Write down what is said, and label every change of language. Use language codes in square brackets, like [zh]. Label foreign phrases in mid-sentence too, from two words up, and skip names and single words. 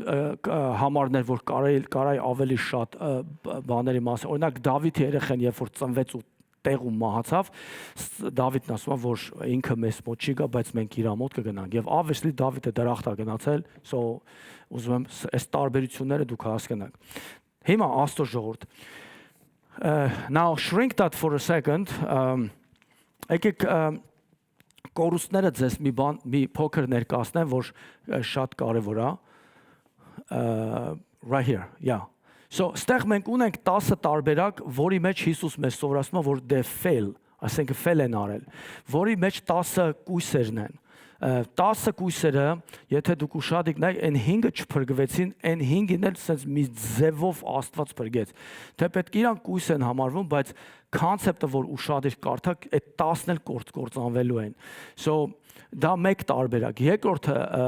[hy] համարներ, որ կարայի ավելի շատ բաների մասին։ Օրինակ Դավիթի երեխան երբ որ ծնվեց ու տեղում մահացավ, Դավիթն ասում է, որ ինքը մեզ մոտ չի գա, բայց մենք իր մոտ կգնանք։ Եվ obviously Դավիթը դրախտ է գնացել, so ուզում եմ այս տարբերությունները դուք հասկանաք։ Հիմա Աստծո ժողովուրդ [en] now shrink that for a second. [hy] Եկեք կորուստները ձեզ մի փոքր ներկայացնեմ, որ շատ կարևոր է։ [en] Right here, yeah. [hy] So ստեղ մենք ունենք 10 տարբերակ, որի մեջ Հիսուս մեզ սովորացնում է, որ [en] they fail, [hy] ասենք fail են արել, որի մեջ 10 կույսերն են։ 10 կույսերը, եթե դուք ուշադիր նայեք, այն 5-ը չփրկվեցին, այն 5-ին էլ sense մի ձևով Աստված փրկեց։ Թե պետք իրանք կույս են համարվում, բայց concept-ը որ ուշադիր կարդաք, այդ 10-ն էլ կործանվելու են։ So դա մեկ տարբերակ։ Երկրորդը